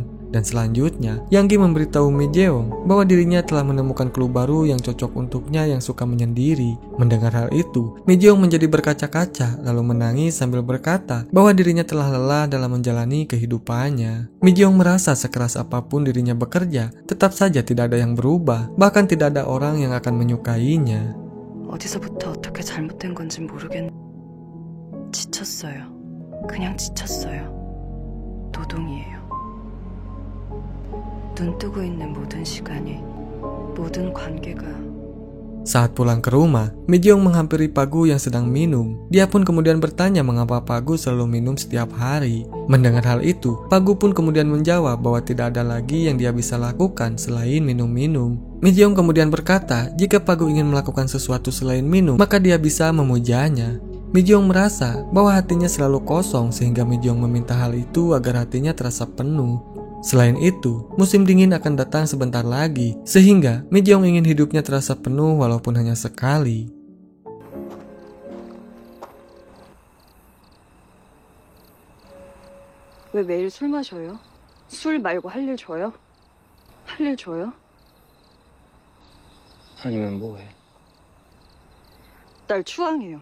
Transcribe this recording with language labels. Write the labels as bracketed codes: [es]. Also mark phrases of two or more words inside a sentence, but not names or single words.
[id] Dan selanjutnya, Yang Gi memberitahu Mi Jeong bahwa dirinya telah menemukan clue baru yang cocok untuknya yang suka menyendiri. Mendengar hal itu, Mi Jeong menjadi berkaca-kaca lalu menangis sambil berkata bahwa dirinya telah lelah dalam menjalani kehidupannya. Mi Jeong merasa sekeras apapun dirinya bekerja, tetap saja tidak ada yang berubah, bahkan tidak ada orang yang akan menyukainya. [ko] 어디서부터 어떻게 잘못된 건지 모르겠... 지쳤어요. 그냥 지쳤어요. 노동이에요. 눈 뜨고 있는 모든 시간이, 모든 관계가... [id] Saat pulang ke rumah, Mi Jeong menghampiri Pak Gu yang sedang minum. Dia pun kemudian bertanya mengapa Pak Gu selalu minum setiap hari. Mendengar hal itu, Pak Gu pun kemudian menjawab bahwa tidak ada lagi yang dia bisa lakukan selain minum-minum. Mi Jeong kemudian berkata, jika Pak Gu ingin melakukan sesuatu selain minum, maka dia bisa memujanya. Mi Jeong merasa bahwa hatinya selalu kosong sehingga Mi Jeong meminta hal itu agar hatinya terasa penuh. Selain itu, musim dingin akan datang sebentar lagi, sehingga Mi Jeong ingin hidupnya terasa penuh walaupun hanya sekali. [ko] 왜 매일 술 마셔요? 술 말고 할 일 줘요? 할 일 줘요? 아니면 뭐해? 날 추앙해요.